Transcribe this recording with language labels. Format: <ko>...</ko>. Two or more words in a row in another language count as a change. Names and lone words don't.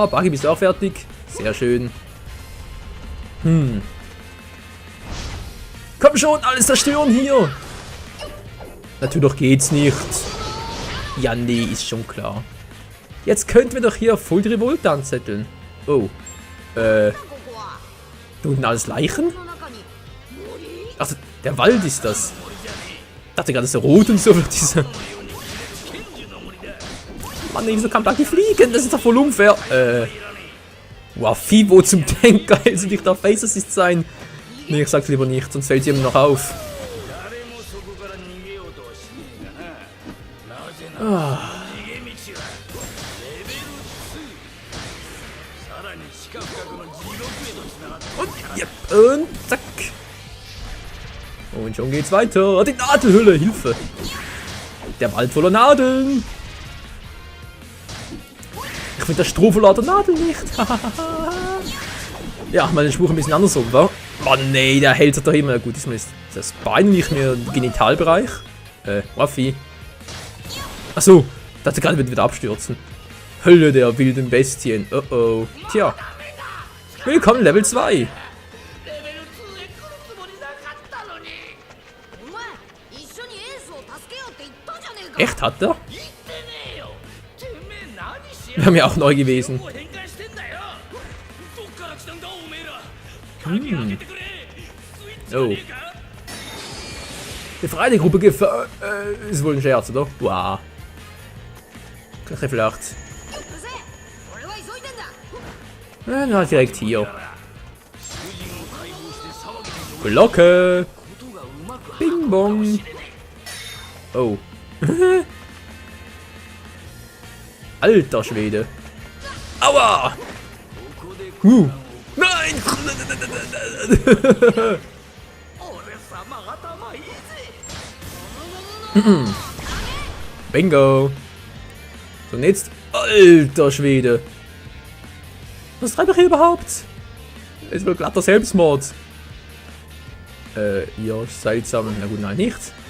<de>Buggy, bist du auch fertig? Sehr schön. Komm schon, alles zerstören hier. Natürlich geht's nicht. Ja, nee, ist schon klar. Jetzt könnten wir doch hier</de> <en>Full Revolt</en> <de>anzetteln. Oh.</de> <ja>ここは</ja> <de>Da unten alles Leichen?</de> <ja>この中に森</ja> <de>Ach, der Wald ist das. Ich dachte gerade, das ist rot und so wird dieser. Mann, wieso kann Buggy fliegen? Das ist doch voll unfair. Wow, Fibo zum Tank, geil, soll ich da</de> <en>Face Assist</en> <de>sein? Nee, ich sag's lieber nicht, sonst fällt sie ihm noch auf.</de> <ja>誰もそこから逃げようとはしねえがな。なぜなら逃げ道はレベル2。さらに地下深くの地獄へと繋がっているから</ja> <de>Ja, und zack. Und schon geht's weiter. Die Nadelhülle, Hilfe. Der Wald voller Nadeln. Ich finde das Stroh voller Nadeln nicht. Ja, mal den Spruch ein bisschen andersrum, wa? Oh nee, der hält sich doch immer. Gut, ist das Bein nicht mehr Genitalbereich. Waffi. Achso, dachte gerade wird wieder abstürzen. Hölle der wilden Bestien. Oh oh. Tja. Willkommen Level 2.</de> <ja>レベル2へ来るつもりなかったのに。お前一緒にエースを助けようって言ったじゃねえか</ja> <de>Echt, hat er?</de> <ja>言ってねえよ。てめえ何し</ja> <de>Wir haben ja auch neu gewesen.</de> <ja>変換してんだよ。どっから来たんだおめえら。鍵開けてくれ。スイッチがねえか。</ja> <de>Befreie die Gruppe ist wohl ein Scherz, oder? Wow. Vielleicht.</de> <ja>うるせえ俺は急いでんだ</ja> <de>Na, direkt hier.</de> <ja>主人を解放して騒ぎで</ja> <de>Glocke.</de> <ja>ことがうまく</ja> <de>Bing bong. Oh. Alter Schwede. Aua. Nein.</de> <ja>俺様頭いいぜ。</ja> <de>Bingo. So, und jetzt. Alter Schwede. Was treibt er hier überhaupt? Ist wohl glatter Selbstmord. Ja, ist seltsam. Na gut, nein, nicht.</de>